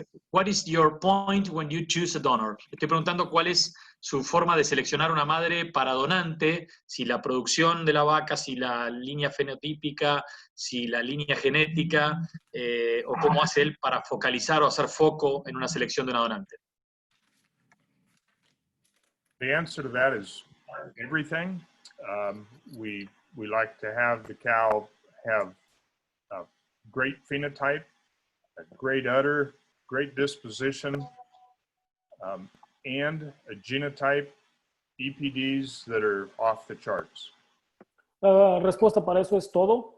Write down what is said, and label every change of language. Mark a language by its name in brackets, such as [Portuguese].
[English] What is your point when you choose a donor? [Spanish] Estoy preguntando cuál es su forma de seleccionar una madre para donante, si la producción de la vaca, si la línea fenotípica, si la línea genética, o cómo hace él para focalizar o hacer foco en una selección de una donante. [English] The answer to that is everything. We like to have the cow have a great phenotype, a great udder, great disposition, and a genotype, EPDs that are off the charts. [Spanish] La respuesta para eso es todo.